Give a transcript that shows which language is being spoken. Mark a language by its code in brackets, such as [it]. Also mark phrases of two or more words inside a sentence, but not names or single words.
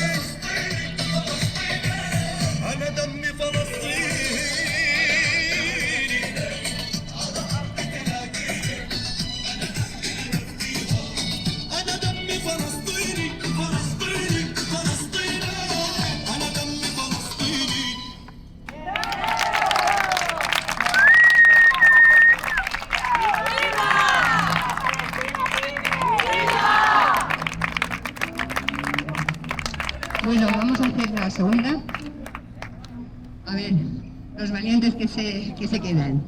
[ar] أنا دمي فلسطيني أنا دمي فلسطيني فلسطيني فلسطيني أنا دمي فلسطيني [es] Bueno, vamos a hacer la segunda. A ver, los valientes que se quedan.